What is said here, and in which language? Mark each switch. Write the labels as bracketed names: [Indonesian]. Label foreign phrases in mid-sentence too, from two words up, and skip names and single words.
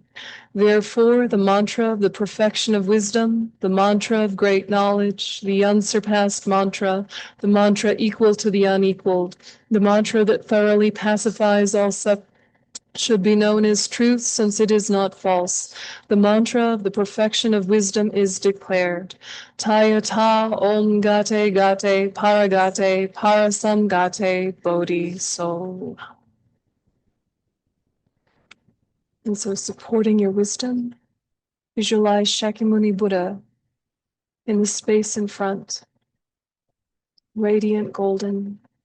[English] Therefore, the mantra of the perfection of wisdom, the mantra of great knowledge, the unsurpassed mantra, the mantra equal to the unequaled, the mantra that thoroughly pacifies all should be known as truth, since it is not false. The mantra of the perfection of wisdom is declared. [Sanskrit] Tayata om gate gate paragate parasamgate bodhi so. [English] And so supporting your wisdom, visualize Shakyamuni Buddha in the space in front, radiant golden,